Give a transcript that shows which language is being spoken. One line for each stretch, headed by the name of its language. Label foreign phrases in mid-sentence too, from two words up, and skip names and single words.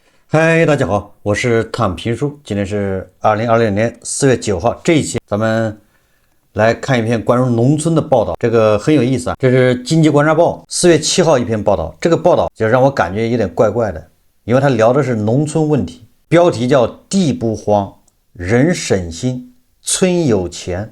Chinese: 嗨，大家好，我是躺平叔。今天是2020年4月9号，這一期咱們來看一篇關於農村的報道，這個很有意思啊。這是經濟觀察報4月7號一篇報道，這個報道就讓我感覺有點怪怪的，因為他聊的是農村問題，標題叫地不荒，人省心，村有錢。